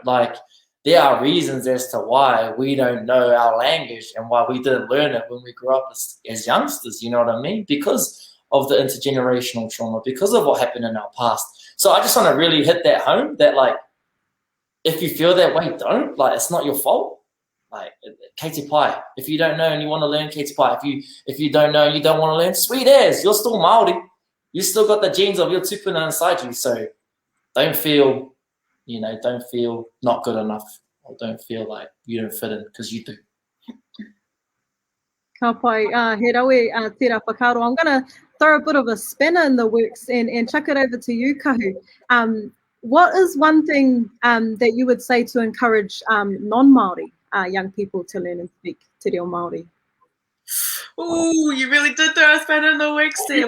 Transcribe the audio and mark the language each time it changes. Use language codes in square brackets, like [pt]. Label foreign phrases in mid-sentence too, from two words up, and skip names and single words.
[en] Like, there are reasons as to why we don't know our language and why we didn't learn it when we grew up as youngsters, you know what I mean? Because of the intergenerational trauma, because of what happened in our past. So I just want to really hit that home, that like, if you feel that way, don't. Like, it's not your fault. Like, [mi] kei te pai. [en] If you don't know and you want to learn, [mi] kei te pai. [en] If you don't know and you don't want to learn, sweet as, you're still Māori. You still got the genes of your tupuna inside you. So don't feel, you know, don't feel not good enough, or don't feel like you don't fit in, because you do. [mi] Ka pai, he rawe tērā whakaaro. [en] I'm going to throw a bit of a spanner in the works and chuck it over to you, Kahu. What is one thing that you would say to encourage non-Māori young people to learn and speak [mi] Te Reo Māori? [en] Ooh, you really did throw us better in the weeks there.